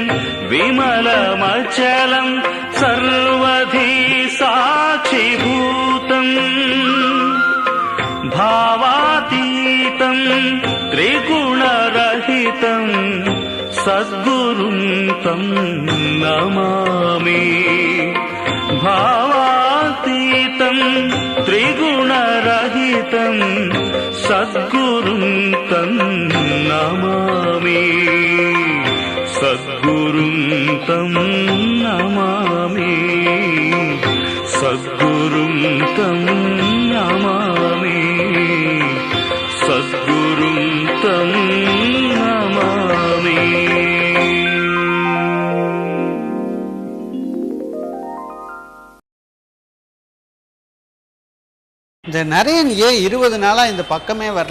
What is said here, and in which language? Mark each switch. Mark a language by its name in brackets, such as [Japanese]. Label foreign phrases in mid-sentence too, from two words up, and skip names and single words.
[Sanskrit] विमलमचलं सर्वधि साक्षिभूतम् भावातीतं त्रिगुणरहितं सद्गुरुं तं नमामि भावातीतं त्रिगुणरहितं सद्गुरुं तं नमामि सद्गुरुं तं नमामि सद्गुरुं तं नमामि सद्गुरुं तं नमामि. [Tamil] இந்த நரேன் ஏன் 20 நாளா இந்த பக்கமே வரல?